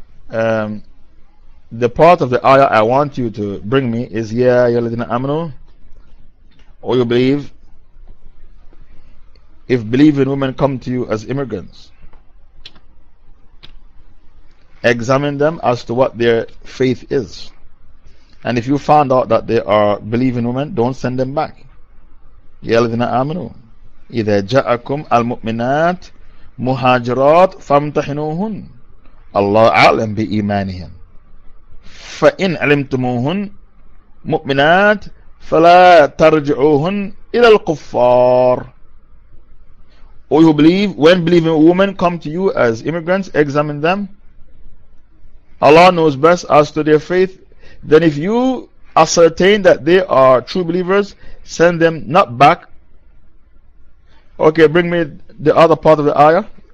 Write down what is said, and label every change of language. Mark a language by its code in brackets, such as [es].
[en] The part of the ayah I want you to bring me is Ya Yaladina Amanu, or you believe. If believing women come to you as immigrants, examine them as to what their faith is. And if you found out that they are believing women, don't send them back. [ar] يا الذين آمنوا إذا جاءكم المؤمنات مهاجرات فامتحنوهن الله أعلم بإيمانهن فإن علمتموهن مؤمنات فلا ترجعوهن إلى الكفار. [en] Or you believe, when believing women come to you as immigrants, examine them. Allah knows best as to their faith. Then if you ascertain that they are true believers, send them not back. Okay, bring me the other part of the ayah.